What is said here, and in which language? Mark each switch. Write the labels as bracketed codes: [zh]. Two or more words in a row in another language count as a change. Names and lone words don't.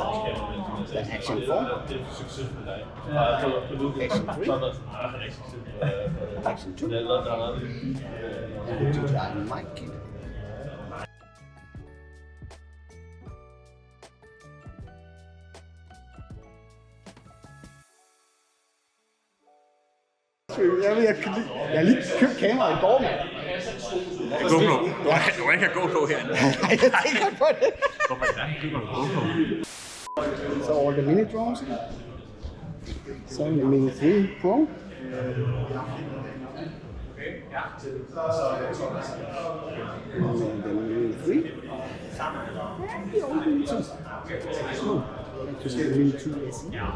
[en] The Action 4, Action 3, Action 2, and the DJI Mini. [da] Jeg har lige købt kamera i går, mand. GoPro. Du må ikke have GoPro herinde. Nej, jeg tænker på det. Hvorfor ikke GoPro? [en] So all the mini drones. So the Mini 3 Pro. And the Mini 3. And the old Mini 2. So, to the Mini 2 SE.